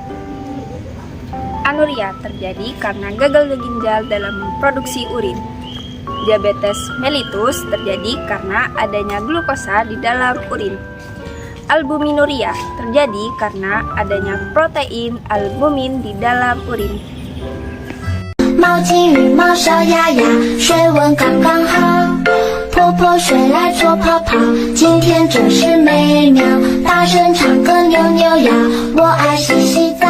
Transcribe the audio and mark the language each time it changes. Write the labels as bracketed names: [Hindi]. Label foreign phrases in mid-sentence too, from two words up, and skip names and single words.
[Indonesian] Anuria terjadi karena gagalnya ginjal dalam memproduksi urin. Diabetes mellitus terjadi karena adanya glukosa di dalam urin. Albuminuria terjadi karena adanya protein albumin di dalam urin. [Chinese] 猫金羽毛小鸭鸭，水温刚刚好。泼泼水来做泡泡，今天真是美妙。大声唱歌扭扭腰，我爱洗洗